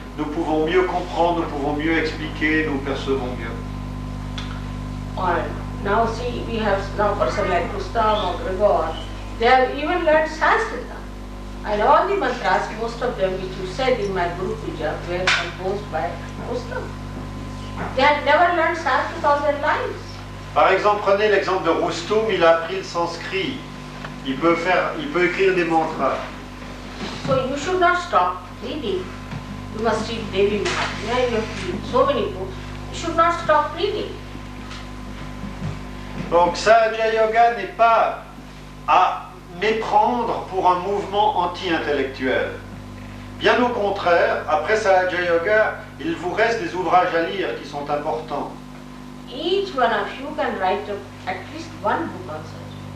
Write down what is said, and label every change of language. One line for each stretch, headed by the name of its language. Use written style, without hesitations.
French: Nous pouvons mieux comprendre, nous pouvons mieux expliquer, nous percevons mieux.
English: Alright. Now see, we have now person like Gustav or Gregor. They have even learned Sanskrit. And all the mantras, most of them which you said in my Guru Puja, were composed by Gustav. They had never learned Sanskrit all their lives.
French: Par exemple, prenez l'exemple de Rustum, il a appris le sanskrit. Il peut écrire des mantras.
English: So you should not stop reading. You must read Devi Mahatmya, you have to read so many books. You should not stop reading.
French: Donc Sahaja Yoga n'est pas à méprendre pour un mouvement anti-intellectuel. Bien au contraire, après Sahaja Yoga, il vous reste des ouvrages à lire qui sont importants.
English: Each one of you can write at least one book on Sahaja.